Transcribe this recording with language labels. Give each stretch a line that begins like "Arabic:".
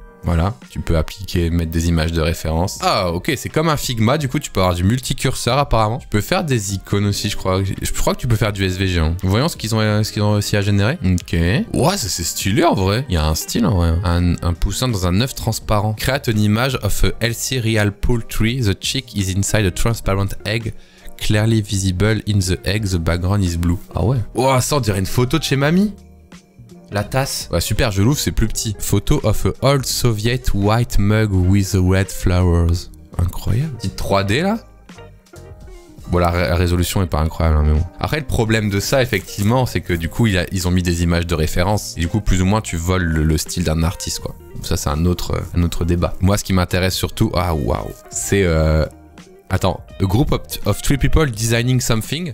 French: Voilà, tu peux appliquer, mettre des images de référence. Ah, ok, c'est comme un Figma, du coup, tu peux avoir du multicurseur apparemment. Tu peux faire des icônes aussi, je crois. Je crois que tu peux faire du SVG. Hein. Voyons ce qu'ils ont réussi à générer. Ok. Ouais, c'est stylé en vrai. Il y a un style en vrai. Un poussin dans un œuf transparent.
English: Create an image of a healthy real poultry. The chick is inside a transparent egg. Clearly visible in the egg. The background is blue.
French: Ah ouais. Wow, ça on dirait une photo de chez mamie. La tasse. Ouais, super, je l'ouvre, c'est plus petit.
English: Photo of a old Soviet white mug with red flowers.
French: Incroyable. Petite 3D là. Bon, la résolution est pas incroyable, hein, mais bon. Après, le problème de ça, effectivement, c'est que du coup, ils ont mis des images de référence. Et du coup, plus ou moins, tu voles le style d'un artiste, quoi. Ça, c'est un autre débat. Moi, ce qui m'intéresse surtout... Ah, waouh. C'est... Attends.
English: A group of 3 people designing something.